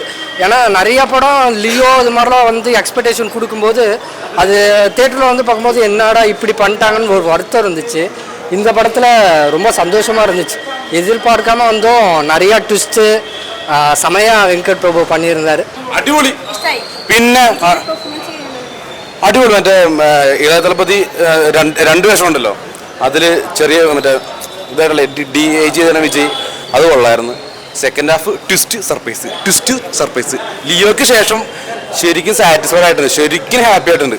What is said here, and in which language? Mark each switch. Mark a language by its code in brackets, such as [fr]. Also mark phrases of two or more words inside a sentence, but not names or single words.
[ta] ஏன்னா நிறையா படம் லியோ இது மாதிரிலாம் வந்து எக்ஸ்பெக்டேஷன் கொடுக்கும்போது அது தேட்டரில் வந்து பார்க்கும்போது என்னடா இப்படி பண்ணிட்டாங்கன்னு ஒரு வருத்தம் இருந்துச்சு. இந்த படத்தில் ரொம்ப சந்தோஷமாக இருந்துச்சு. எதிர்பார்க்காம வந்தோம். நிறையா ட்விஸ்ட்டு செமையாக வெங்கட் பிரபு பண்ணியிருந்தார். [ml] അടിപൊളി. പിന്നെ അടിപൊളി. മറ്റേ ഇളയ തലപ്പതി രണ്ട് വേഷമുണ്ടല്ലോ, അതിൽ ചെറിയ മറ്റേ ഇതായിട്ടുള്ള DIG തന്നെ വിജയ്, അത് കൊള്ളായിരുന്നു. സെക്കൻഡ് ഹാഫ് ട്വിസ്റ്റ് സർപ്രൈസ്. ലിയോയ്ക്ക് ശേഷം ശരിക്കും സാറ്റിസ്ഫൈഡ് ആയിട്ടുണ്ട്, ശരിക്കും ഹാപ്പി ആയിട്ടുണ്ട്.